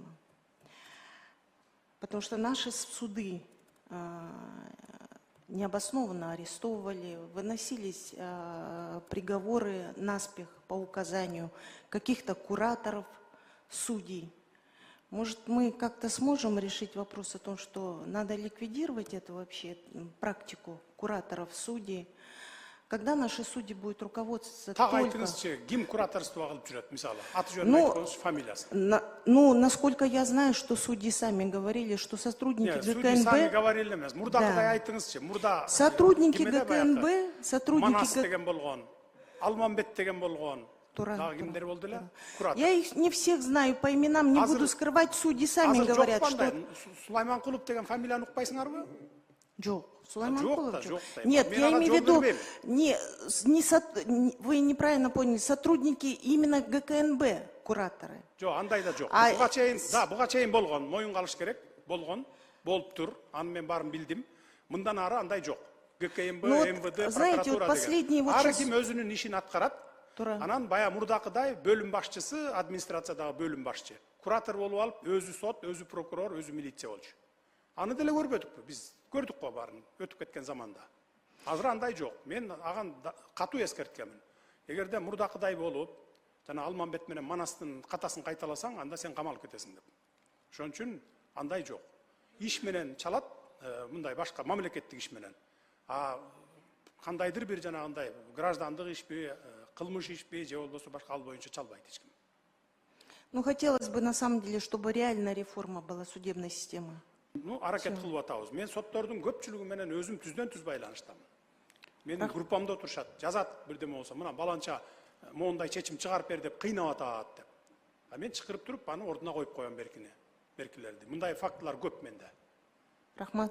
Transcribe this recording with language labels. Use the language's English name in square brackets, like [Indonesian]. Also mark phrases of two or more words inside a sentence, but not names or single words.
[Russian] Потому что наши суды необоснованно арестовывали, выносились приговоры наспех по указанию каких-то кураторов, судей. Может, мы как-то сможем решить вопрос о том, что надо ликвидировать эту вообще практику кураторов, судей? Когда наши судьи будут руководствоваться только... [Kyrgyz] Ким кураторство кылып жүрөт, мисалы? Аты жөнүн Ну, айткыңыз, фамилиясы. [Russian] Ну, насколько я знаю, что судьи сами говорили, что сотрудники Нет, судьи ГКНБ... сами говорили эмес. [Kyrgyz] Мурдакыдай айттыңызчы, мурда... [Russian] Сотрудники [Kyrgyz] кимеде [Russian] ГКНБ, [Kyrgyz] баягы? [Russian] сотрудники [Kyrgyz] Манас деген болгон, Алмамбет деген болгон. Туран, Дагы кимдер болду эле? [Russian] Куратор. Я их не всех знаю по именам, не буду скрывать, судьи сами говорят, что... [Kyrgyz] Сулайманкулов деген фамилияны укпайсыңарбы? Жок. Сулайман Жок Кулов? да, жок да. [Russian] Нет, [Kyrgyz] Мен [Russian] я [Kyrgyz] ага [Russian] имею в [Kyrgyz] жооп [Russian] виду, [Kyrgyz] бербейм. [Russian] вы неправильно поняли, сотрудники именно ГКНБ, кураторы. [Kyrgyz] Жок, андай да жок. А- Буга чейин болгон, моюнга алыш керек, болгон, болуптур. Аны мен баарын билдим. Мындан ары андай жок. ГКНБ, [Russian] Ну вот, [Kyrgyz] МВД, [Russian] знаете, вот [Kyrgyz] прокуратура [Russian] последний [Kyrgyz] деген. [Russian] вот [Kyrgyz] Ары [Russian] сейчас- [Kyrgyz] ким өзүнүн ишин аткарат. Анан бая мурдакыдай бөлүм башчысы, администрациядагы бөлүм башчы. Куратор болуп алып, өзү сот, өзү прокурор, өзү милиция болчу. Аны деле көрбөдүкпү? Биз көрдүк го баарын өтүп кеткен заманда. Азыр андай жок. Мен аган катуу эскерткенмин. Эгерде мурдакыдай болуп, жана Алмамбет менен Манастын катасын кайталасаң, анда сен камалып кетесиң деп. Ошон үчүн андай жок. Иш менен чалат, мындай башка мамлекеттик иш менен. А кандайдыр бир жанагындай граждандык ишпи, кылмыш ишпи же болбосо башка ал боюнча чалбайт эч ким. [Russian] Ну, хотелось бы, на самом деле, чтобы реальная реформа была судебной системы. Ну, [Kyrgyz] аракет кылып атабыз. Мен соттордун көпчүлүгү менен өзүм түздөн түз байланыштамын. Менин группамда отурушат, жазат бирдеме болсо, мына баланча моундай чечим чыгарып бер деп кыйнап атат деп. А мен чакырып туруп аны ордуна коюп коем беркилерди. Мындай фактылар көп менде. Рахмат.